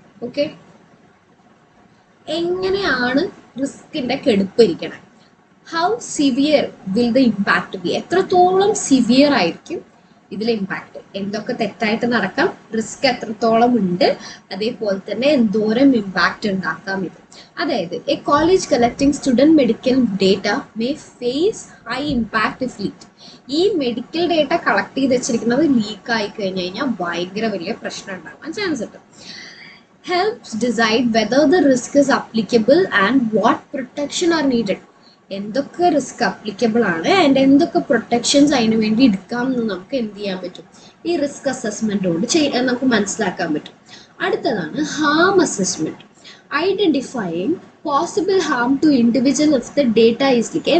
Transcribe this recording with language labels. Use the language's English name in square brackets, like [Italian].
[Malayalam] Okay, എങ്ങനെയാണ് റിസ്കിൻ്റെ കെടുപ്പ് ഇരിക്കണം, [English] how severe will the impact be, [Malayalam] എത്രത്തോളം സിവിയർ ആയിരിക്കും ഇതിലെ ഇമ്പാക്ട്, എന്തൊക്കെ തെറ്റായിട്ട് നടക്കാം, റിസ്ക് എത്രത്തോളം ഉണ്ട്, അതേപോലെ തന്നെ എന്തോരം ഇമ്പാക്റ്റ് ഉണ്ടാക്കാം ഇത്. [English] അതായത് a college collecting student medical data may face high impact if leak. [Malayalam] ഈ മെഡിക്കൽ ഡേറ്റ കളക്ട് ചെയ്ത് വെച്ചിരിക്കുന്നത് ലീക്ക് ആയി കഴിഞ്ഞ് കഴിഞ്ഞാൽ ഭയങ്കര വലിയ പ്രശ്നം ഉണ്ടാകാൻ ചാൻസ് ഉണ്ട്. [English] Helps decide whether the risk is applicable and what protection are needed. [Malayalam] എന്തൊക്കെ റിസ്ക് അപ്ലിക്കബിൾ ആണ് ആൻഡ് എന്തൊക്കെ പ്രൊട്ടക്ഷൻസ് അതിന് വേണ്ടി എടുക്കാം എന്ന് നമുക്ക് എന്ത് ചെയ്യാൻ പറ്റും, ഈ റിസ്ക് അസസ്മെൻറ്റോട് നമുക്ക് മനസ്സിലാക്കാൻ പറ്റും. അടുത്തതാണ് [English] Harm assessment, identifying possible harm to individual if the data is leak.